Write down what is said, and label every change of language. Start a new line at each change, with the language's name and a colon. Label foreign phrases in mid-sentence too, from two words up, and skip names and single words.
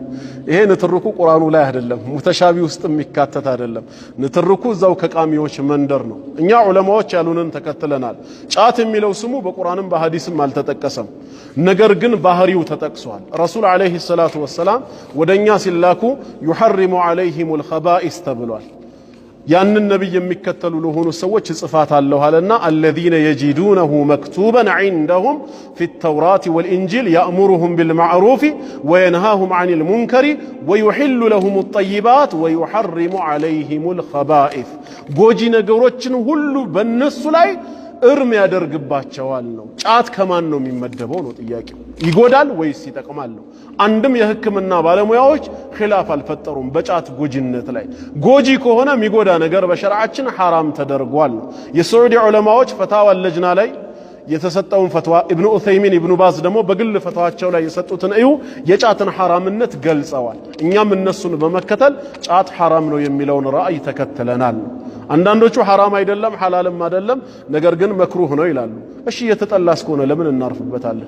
Amharic: ይሄ ንትርኩ ቁርአኑ ላይ አይደለም፣ ሙተሻቢ ውስጥ የሚካተት አይደለም። ንትርኩ እዛው ከቃሚዎች መንደር ነው። እኛ ዑለማዎች ያሉንን ተከትለናል። ጫት የሚለው ስሙ በቁርአንም በሐዲስም አልተጠቀሰም። ነገር ግን ባህሪው ተጠቅሷል። ረሱል
Arabic: عليه الصلاة والسلام
Amharic: ወደኛ ሲላኩ
Arabic: يحرم عليهم الخبائث
Amharic: ተብሏል። ያንን ነብይ የሚከተሉ ለሆኑ ሰዎች ጽፋት አለው አለና
Arabic: الذين يجدونه مكتوبا عندهم في التوراة والإنجيل يأمرهم بالمعروف وينهاهم عن المنكر ويحل لهم الطيبات ويحرم عليهم الخبائث
Amharic: ጎጂ ነገሮችን ሁሉ በእነሱ ላይ እርም ያደርግባቸዋል ነው። ጫት ከማን ነው የሚመደበው ነው ጥያቄው። ይጎዳል ወይስ ይጠቅማል ነው? አንድም የሕክምና ባለሙያዎች ኺላፍ አልፈጠሩም በጫት ጎጂነት ላይ። ጎጂ ከሆነ የሚጎዳ ነገር በሸርዓችን ሐራም ተደርጓል ነው። የሳዑዲ ዑለማዎች
Arabic: فتاوى لجنة
Amharic: ላይ የተሰጠውን ፈትዋ ኢብኑ ዑሰይሚን ኢብኑ ባዝ ደግሞ በግል ፈትዋቸው ላይ የሰጡትን እዩ የጫትን ሐራምነት ገልጸዋል። እኛም እነሱን በመከተል ጫት ሐራም ነው የሚለውን ራእይ ተከትለናል። አንዳንዶቹ ሐራም አይደለም ሐላልም አይደለም ነገር ግን መክሩህ ነው ይላሉ። እሺ የተጠላስ ከሆነ ለምን እናርፍበታለን?